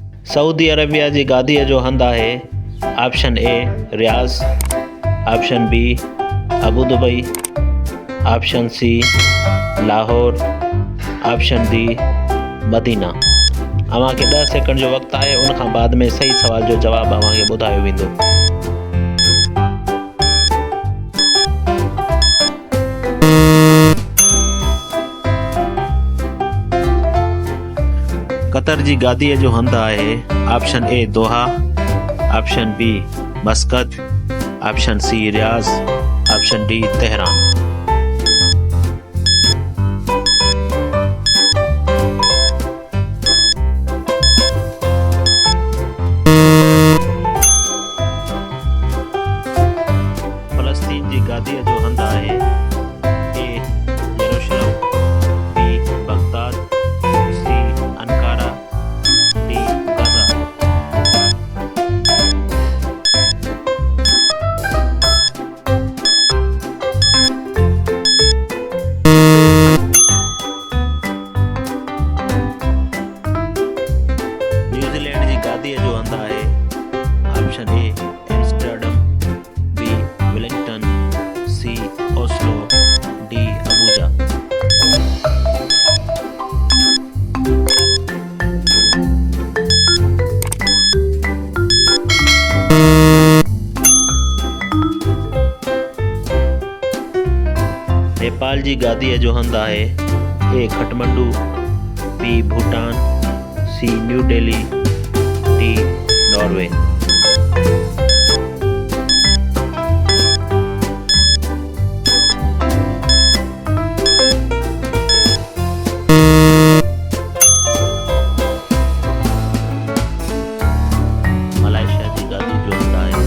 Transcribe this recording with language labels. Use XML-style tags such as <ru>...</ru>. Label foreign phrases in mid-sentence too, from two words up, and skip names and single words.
<sd>सऊदी अरबिया जी गादीअ जो हंधु आहे। ऑप्शन ए रियाज़, ऑप्शन बी अबू दुबई, ऑप्शन सी लाहौर, ऑप्शन डी मदीना। अव्हांखे 10 सेकंड जो वक़्तु आहे, उन खां बाद में सही सवाल जो जवाबु अव्हांखे ॿुधायो वेंदो। कतर जी गादीअ जो हंधु आहे। ऑप्शन ए दोहा, ऑप्शन बी मस्कत, ऑप्शन सी रियाज़, ऑप्शन डी तेहरान। फ़लस्तीन जी गादीअ जो हंधु आहे। ए यरूशलम, बी बगदाद, सी अंकारा, डी गाज़ा। न्यूजीलैंड जी गादीअ जो हंधु आहे। ऑप्शन ए एम्स्टर्डम, बी वेलिंगटन, सी ओस्लो, डी अबूजा। नेपाल जी गादीअ जो हंधु आहे। ए खटमंडू, बी भूटान, सी न्यू दिल्ली, डी नॉर्वे। मलेशिया जी गादी जो हंधु आहे।</sd>